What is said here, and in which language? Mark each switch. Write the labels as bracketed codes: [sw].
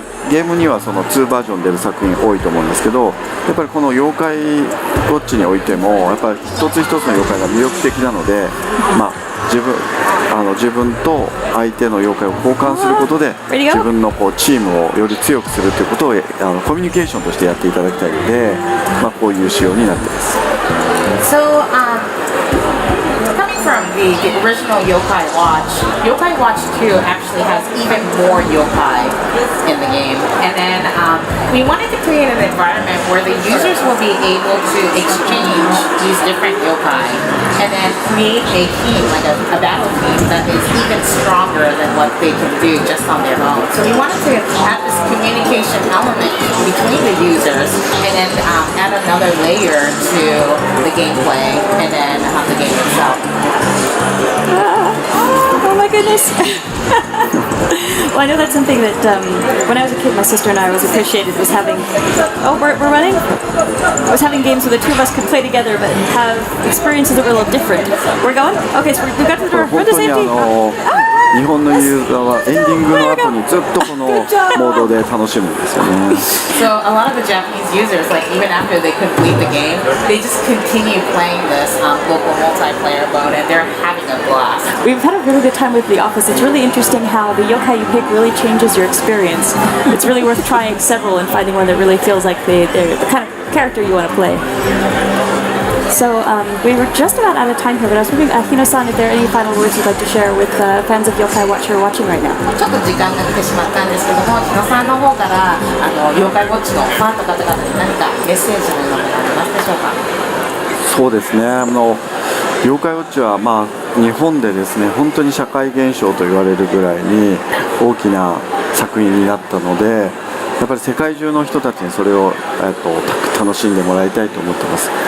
[ja] ゲームには2バージョン出る作品多いと思うんですけど、やっぱりこの妖怪ウォッチにおいてもやっぱり一つ一つの妖怪が魅力的なので、自分と相手の妖怪を交換することで自分のチームをより強くするということをコミュニケーションとしてやっていただきたいので、こういう仕様になっています。 [en] So, coming from the original Yokai Watch 2 actually has even more yokai in the game. And then we wanted to create an environment where the users will be able to exchange these different yokai and then create a team, like a battle team that is even stronger than what they can do just on their own. So we wanted to have this communication element between the users and then add another layer to the gameplay and then the game itself. Oh my my goodness. Well, I know that's something that when I was a kid, my sister and I always appreciated was having. Oh, we're running. Was having games where the two of us could play together, but have experiences that were a little different. We're going. Okay, so we got to the door. [ja] 本 [en] We're the [ja] 当に [en] safety. [ja] 日本のユーザーはエンディングの後にずっとこのモードで楽しむんですよね。 [en] So a lot of the Japanese users, like even after they complete the game, they just continue playing this local multiplayer mode, and they're having a blast. We've had a really good time with The Office. It's really interesting how the yokai you pick really changes your experience. It's really worth trying several and finding one that really feels like they're the kind of character you want to play. So we were just about out of time here, but I was wondering, Hino-san, if there are any final words you'd like to share with fans of Yokai Watch who are watching right now? [ja] ちょっと時間が来てしまったんですけども、日野さんの方から妖怪ウォッチのファンの方々に何かメッセージのようなものありますでしょうか。そうですね。妖怪ウォッチは日本でですね、本当に社会現象と言われるぐらいに大きな作品になったので、やっぱり世界中の人たちにそれを、楽しんでもらいたいと思ってます。